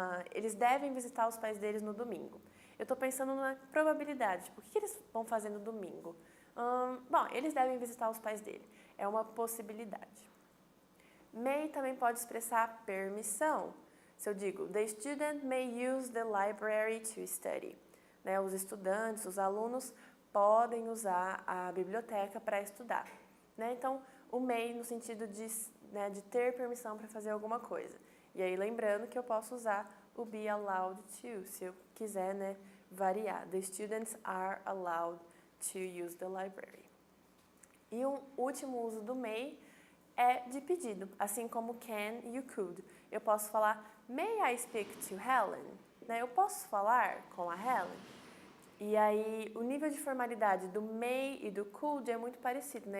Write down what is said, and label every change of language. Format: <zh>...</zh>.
<pt>Eles devem visitar os pais deles no domingo. Eu estou pensando na probabilidade, tipo, o que eles vão fazer no domingo? Bom, eles devem visitar os pais dele. É uma possibilidade. May também pode expressar permissão. Se eu digo,</pt> <en>the student may use the library to study.</en> <pt>Né, os estudantes, os alunos podem usar a biblioteca para estudar. Né? Então, o may no sentido de, né, de ter permissão para fazer alguma coisa. E aí, lembrando que eu posso usar o be allowed to, se eu quiser, né, variar.</pt> <en>The students are allowed to use the library.</en> <pt>E um último uso do may é de pedido, assim como can e o could. Eu posso falar,</pt> <en>may I speak to Helen?</en> <pt>Né, eu posso falar com a Helen? E aí, o nível de formalidade do may e do could é muito parecido, né?</pt>